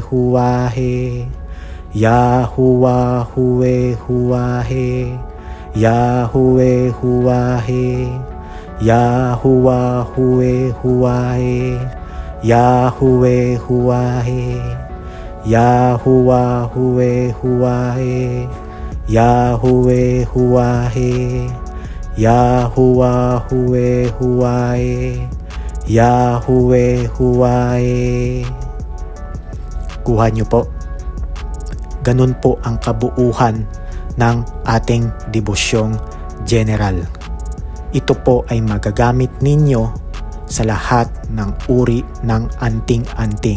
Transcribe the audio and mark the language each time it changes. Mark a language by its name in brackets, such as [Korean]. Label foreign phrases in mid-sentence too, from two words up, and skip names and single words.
[Filipino] huwahe, Yahuwah huwe huwahe, Yahuwah huwahe, Yahuwah huwe huwahe, Yahuwah huwahe, Yahuwah huwe huwahe, Yahuwah huwahe, Yahuwah huwe huwahe, Yahuwah huwahe. Kuha nyo po. Ganun po ang kabuuhan ng ating devosyong general. Ito po ay magagamit ninyo sa lahat ng uri ng anting-anting.